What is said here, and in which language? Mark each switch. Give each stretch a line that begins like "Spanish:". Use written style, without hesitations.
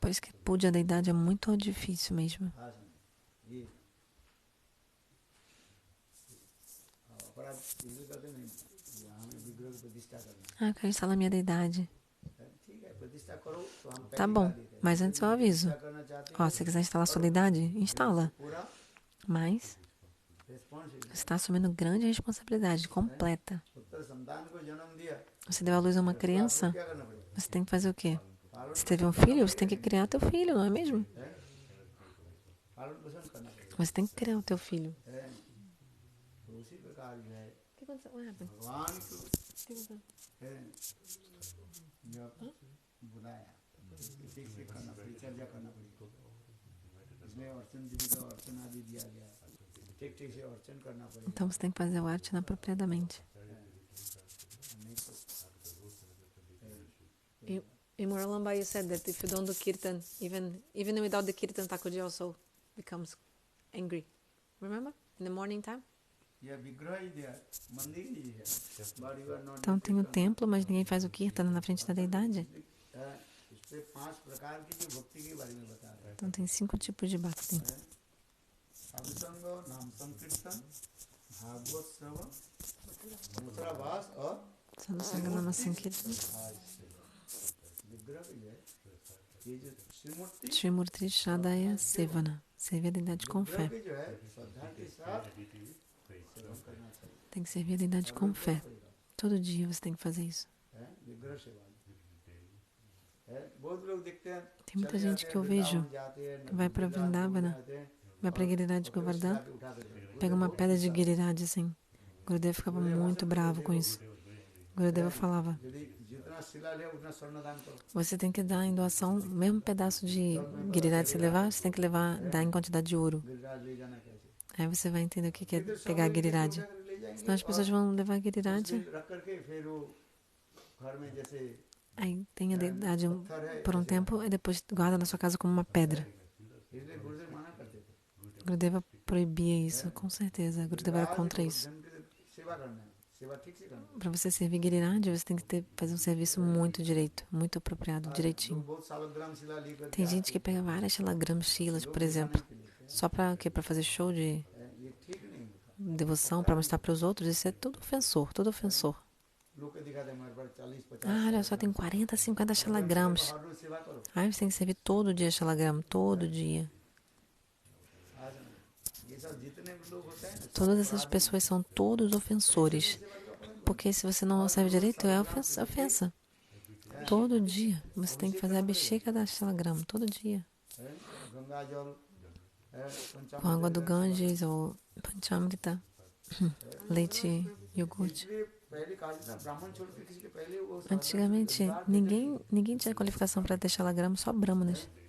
Portuguese: Por isso que puja a deidade é muito difícil mesmo.
Hindi: हाँ सुनो, ये अपराध इसलिए करते नहीं, हमें विग्रह की प्रतिष्ठा करना
Portuguese: Ah, eu quero instalar minha deidade.
Hindi: है। ठीक है, प्रतिष्ठा करो तो हम
Portuguese: Tá bom, mas antes eu aviso.
Hindi: प्रतिष्ठा करना चाहते
Portuguese: Ó, se você quiser instalar sua deidade, instala.
Hindi: पूरा
Portuguese: Mas
English: Responsibility.
Portuguese: você está assumindo grande responsabilidade, completa.
Hindi: पुत्र संतान को जन्म दिया,
Portuguese: Você deu à luz a uma criança,
Hindi: क्या करना पड़ेगा?
Portuguese: você tem que fazer o quê? Você teve um filho, você tem que criar teu filho, não é mesmo?
Hindi: पालन पोषण करना पड़ेगा।
Portuguese: Você tem que criar o teu filho.
Hindi: है? तो उसी प्रकार जो है
Portuguese: O que aconteceu?
English: What happened?
Hindi: भगवान को
Portuguese: O que aconteceu?
Hindi: है, जब बुलाया इसको ठीक से करना पड़ेगा, चर्चा करना पड़ेगा। इसमें अर्चन दीदी का अर्चन आदि दिया गया, ठीक ठीक से अर्चन करना पड़ेगा।
Portuguese: Então você tem que fazer o artana apropriadamente.
Hindi: नहीं तो
English: In Muralamba, you said that if you don't do kirtan, even without the kirtan, Thakurji also becomes angry. Remember? In the morning time?
Hindi: यह विग्रह ही दिया, मंदिर ही है,
English: but you are not
Portuguese: Então tem o
English: doing
Portuguese: templo, mas ninguém faz o kirtan na frente da deidade.
Hindi: इस पे 5 प्रकार की जो भक्ति के बारे में बता रहे हैं।
Portuguese: Então tem 5 tipos de bhakti.
Hindi: साधुसंग, नाम संकीर्तन, भागवत श्रवण, मुद्राभास और Sadhusanga Nama Sankirtan. विग्रह भी है। ये जो श्रीमूर्ति
Portuguese: Srimurti Shadaya Sevana. Serve a deidade com
Hindi: विग्रह
Portuguese: fé.
Hindi: की जो है श्रद्धा के साथ सेवन करना चाहिए।
Portuguese: Tem que servir a deidade com fé. Todo dia você tem que fazer isso.
Hindi: है विग्रह सेवा है। बहुत लोग देखते हैं
Portuguese: Tem muita gente que eu vejo que vai para Vrindavana, vai para Giriraj Govardhan, pega uma pedra de Giriraj assim. Gurudeva ficava muito bravo com isso. Gurudeva falava:
Hindi: जितना शिला ले उतना स्वर्ण दान करो।
Portuguese: você tem que dar em doação o mesmo pedaço de Giriraj que você levar, você tem que dar em quantidade de ouro.
Hindi: Giriraj ले जाना कैसे?
Portuguese: Aí você vai entender o que é pegar Giriraj. Senão as pessoas vão levar Giriraj.
Hindi: रख करके फिर वो घर में जैसे
Portuguese: Aí tem a deidade por um tempo e depois guarda na sua casa como uma pedra.
Hindi: इसलिए गुरुदेव मना करते थे।
Portuguese: Gurudeva proibia isso, com certeza. Gurudeva era contra isso.
Hindi: जन की सेवा करना है, सेवा ठीक से करना है।
Portuguese: Para você servir Giriraj, você tem que fazer um serviço muito direito, muito apropriado, direitinho.
Hindi: बहुत सालग्राम शिला लेकर
Portuguese: Tem gente que pega várias shalagram shilas, por exemplo, só para quê? Para fazer show de
Hindi: ये ठीक नहीं होता।
Portuguese: devoção, para mostrar para os outros. Isso é tudo ofensor, todo ofensor.
Hindi: लोग को दिखा दे हमारे पास 40-50
Portuguese: Ah, olha só, tem 40, 50 shalagrams.
Hindi: हर रोज सेवा करो।
Portuguese: Aí você tem que servir todo dia shalagram, todo dia.
Hindi: आज ये सब जितने भी लोग होते हैं ना,
Portuguese: Todas essas pessoas são todos ofensores. Porque se você não serve direito, é ofensa. Todo dia. Você tem que fazer a bexiga da shalagram, todo dia.
Hindi: है, गंगा जल है,
Portuguese: Com água do Ganges ou Panchamrita, leite, iogurte.
Hindi: इसलिए पहले कहा जाता ब्राह्मण छोड़ के किसी के पहले वो
Portuguese: Antigamente, ninguém tinha qualificação para ter shalagram, só brahmanas.